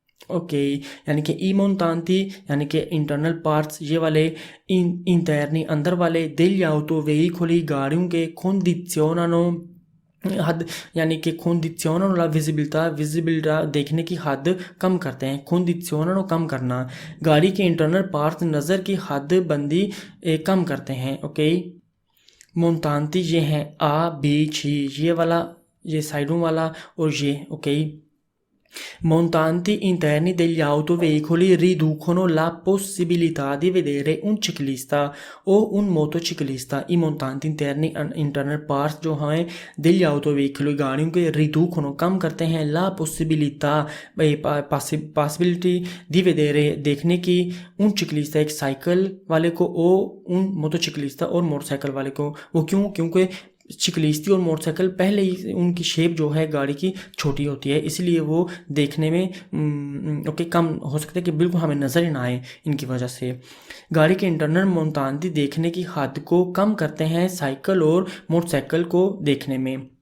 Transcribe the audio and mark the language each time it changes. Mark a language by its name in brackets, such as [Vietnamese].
[Hindi] Okay, यानी कि ई मोन्तांती यानी कि इंटरनल पार्ट्स ये वाले इंटरनी अंदर वाले degli autoveicoli गाड़ियों के condizzionano हद यानी कि condizzionano la visibilità देखने की हद कम करते हैं। condizzionano कम करना, गाड़ी के इंटरनल पार्ट्स नज़र की हद बंदी कम करते हैं। ओके, मोन्तांती ये हैं आ बी सी, ये वाला ये साइडों वाला और ये। [Italian] ओके, montanti interni degli autoveicoli riducono la possibilità di vedere un ciclista o un motociclista। [Hindi] i montanti interni internal parts जो हैं degli autoveicoli गाड़ियों के riducono कम करते हैं la possibilità possibility di vedere देखने की un ciclista एक साइकिल वाले को o un motociclista और मोटरसाइकिल वाले को। वो क्योंकि चिकलिस्ती और मोटरसाइकिल पहले ही उनकी शेप जो है गाड़ी की छोटी होती है, इसलिए वो देखने में कम हो सकता है कि बिल्कुल हमें नज़र ही ना आए इनकी वजह से। गाड़ी के इंटरनल मोन्तांती देखने की हद को कम करते हैं साइकिल और मोटरसाइकिल को देखने में।